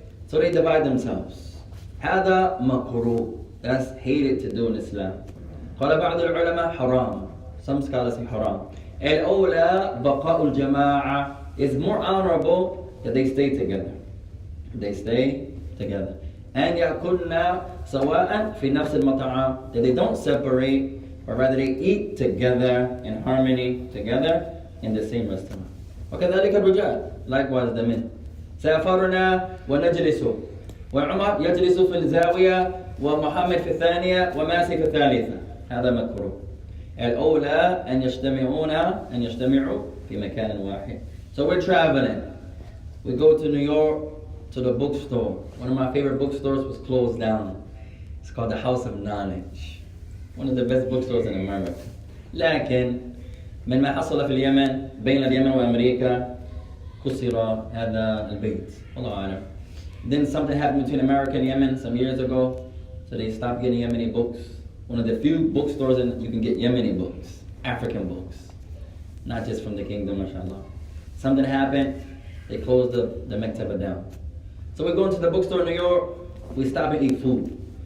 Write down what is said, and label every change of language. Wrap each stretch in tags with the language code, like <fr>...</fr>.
<en>So they divide themselves.</en> <ar>هذا مكروه.</ar> <en>That's hated to do in Islam.</en> <ar>قال بعض العلماء حرام.</ar> <en>Some scholars say haram.</en> <ar>الأولى بقاء الجماعة.</ar> <en>It's more honorable that they stay together. They stay together.</en> <ar>أن يأكلنا سواء في نفس المطعم.</ar> <en>That they don't separate, but rather they eat together in harmony together in the same restaurant.</en> <ar>وكذلك الرجال.</ar> <en>Likewise the men.</en> <ar>سافرنا ونجلس. وعمر يجلس في الزاوية ومحمد في الثانية وماسي في الثالثة. هذا مكروه. الأولى أن يجتمعوا في مكان واحد.</ar> <en>So we're traveling. We go to New York to the bookstore. One of my favorite bookstores was closed down. It's called the House of Knowledge. One of the best bookstores in America.</en> <ar>لكن من ما حصل في اليمن بين اليمن وأمريكا كسر هذا البيت. الله أعلم.</ar> <en>Then something happened between America and Yemen some years ago. So they stopped getting Yemeni books. One of the few bookstores in you can get Yemeni books, African books, not just from the kingdom, mashallah. Something happened, they closed the mektaba down. So we go into the bookstore in New York, we stop and eat food.</en>